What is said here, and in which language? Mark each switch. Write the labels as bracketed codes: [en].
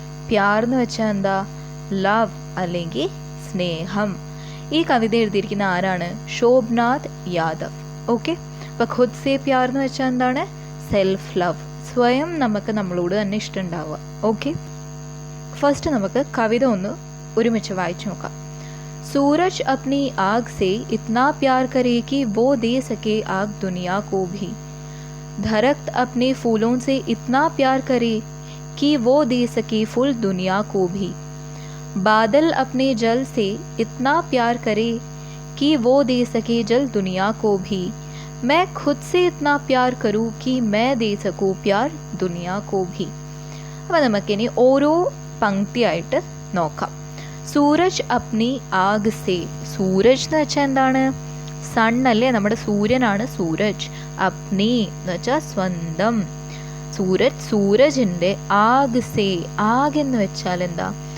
[ml] പ്യാർ എന്ന് വെച്ചാൽ എന്താ? ലവ് അല്ലെങ്കിൽ സ്നേഹം. ഈ കവിത എഴുതിയിരിക്കുന്ന ആരാണ്? ശോഭനാഥ് യാദവ്. ഓക്കെ, അപ്പോൾ ഖുദ് സേ പ്യാർ എന്ന് വെച്ചാൽ എന്താണ്? സെൽഫ് ലവ്, സ്വയം നമുക്ക് നമ്മളോട് തന്നെ ഇഷ്ടമുണ്ടാവുക. ഓക്കെ, ഫസ്റ്റ് നമുക്ക് കവിത ഒന്ന് ഒരുമിച്ച് വായിച്ചു നോക്കാം. [hi] सूरज अपनी आग से इतना प्यार करे कि वो दे सके आग दुनिया को भी. दरख्त अपने फूलों से इतना प्यार करे कि वो दे सके फूल दुनिया को भी. बादल अपने जल से इतना प्यार करे कि वो दे सके जल दुनिया को भी. मैं खुद से इतना प्यार करूं कि मैं दे सकूं प्यार दुनिया को भी. [ml] അപ്പോൾ നമുക്കിനി ഓരോ പങ്ക്തിയായിട്ട് നോക്കാം. [hi] സൂരജ് അപ്നി ആഗ് സേ. [ml] സൂരജ് എന്ന് വെച്ചാൽ എന്താണ്? സൺ അല്ലേ, നമ്മുടെ സൂര്യനാണ് സൂരജ്. അപ്നി എന്ന് വെച്ചാൽ സ്വന്തം. സൂരജിൻ്റെ ആഗ് സേ. ആഗ് എന്ന് വെച്ചാൽ എന്താ?